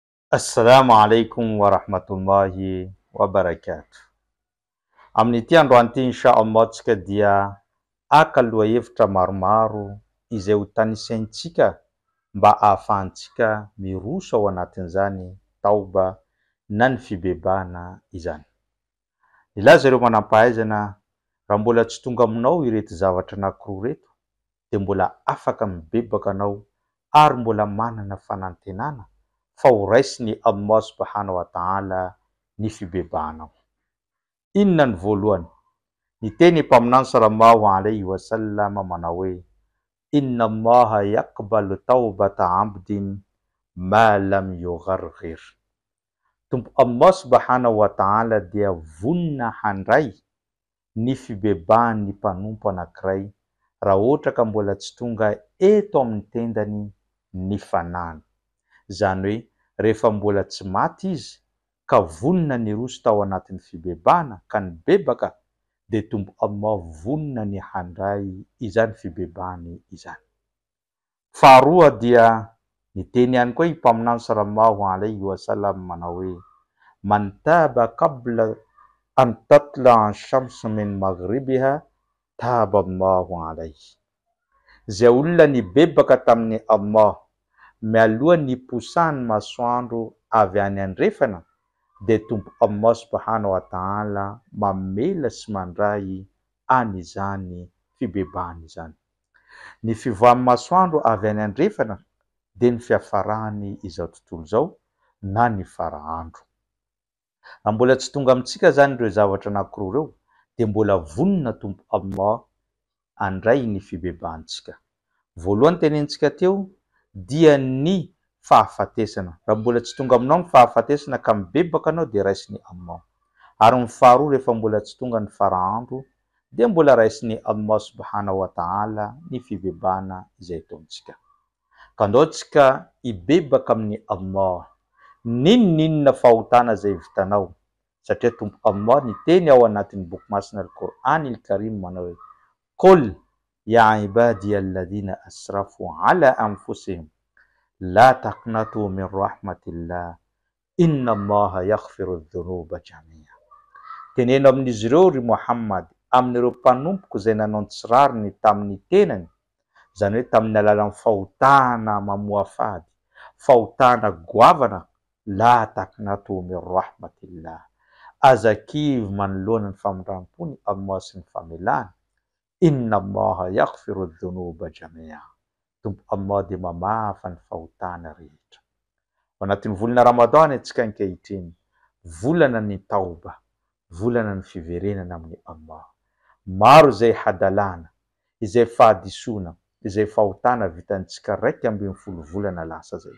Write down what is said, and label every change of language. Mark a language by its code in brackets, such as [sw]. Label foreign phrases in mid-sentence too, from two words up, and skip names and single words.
[ar] السلام عليكم ورحمة الله وبركاته. [mg] Amin'ity androany ity inshallah tsika dia aka lohahevitra maromaro izay ho tanisaintsika mba ahafahantsika miroso ao anatin'izany taoba na ny fibebahana izany. Ilaza ireo manam-pahaizana raha mbola tsy tonga aminao ireto zavatra anankiroa reto dia mbola afaka mibebaka anao ary mbola manana fanantenana fa ho raisiny Allah [ar] سبحانه وتعالى [mg] ny fibebahanao. Inona ny voalohany? Ny teny mpaminany [ar] صلى الله عليه وسلم [mg] manao hoe [ar] إن الله يقبل توبة عبد ما لم يغرغر. [mg] Tompo Allah [ar] سبحانه وتعالى [mg] dia vonina handray ny fibebahan'ny mpanompo anankiray raha ohatra ka mbola tsy tonga eto amin'ny tendany ny fanahany. Zany hoe rehefa mbola tsy maty izy ka vonina ny roso tao anatin'ny fibebahana ka nibebaka dia tombo Allah vonina ny handray izany fibebahany izany. Faharoa dia ny teny ihany koa mpaminany [ar] صلى الله عليه وسلم [mg] manao hoe [ar] من تاب قبل أن تطلع الشمس من مغربها تاب الله عليه. [mg] Zay olona nibebaka tamin'ny Allah mialoha ny posahany masoandro avy any andrefana dia tompo Allah [ar] سبحانه وتعالى [mg] mamela sy mandray an'izany fibebahany izany. Ny fivoahan'ny masoandro avy any andrefana dia ny fiafarahany izao tontolo izao na ny farahandro. Raha mbola tsy tonga amintsika zany ireo zavatra anankiroa ireo dia mbola vonina tompo Allah handray ny fibebahantsika. Voalohany tenentsika teo dia ny fahafatesana. Raha mbola tsy tonga aminao ny fahafatesana ka mibebaka anao dia raisiny Allah. Ary ny faharoa rehefa mbola tsy tonga ny farahandro dia mbola raisiny Allah [ar] سبحانه وتعالى [mg] ny fibebahana izay ataontsika. Ka andao tsika hibebaka amin'ny Allah. Ninona fahotana izay vitanao? Satria tompo Allah ny teny ao anatin'ny boky masina al-Qur'an al-Karim manao hoe [ar] قل يا عبادي الذين أسرفوا على أنفسهم لا تقنطوا من رحمة الله إن الله يغفر الذنوب جميعا. [mg] Teneno amin'izy ireo ry Muhammad amin'ireo mpanompoko izay nanao tsirariny tamin'ny tenany, zany hoe tamin'ny alalan'ny fahotana mamoafady, fahotana goavana, [ar] لا تقنطوا من رحمة الله, [mg] azakivy manoloana ny famindram-pony Allah sy ny famelany, [ar] إن الله يغفر الذنوب جميعا. [mg] Tompo Allah dia mamafa ny fahotana rehetra. Ao anatin'ny volana Ramadana antsika ankehitriny, volana ny tauba, volana ny fiverenana amin'ny Allah. Maro izay hadalana, izay fahadisoana, izay fahotana vitantsika 12 volana lasa zay.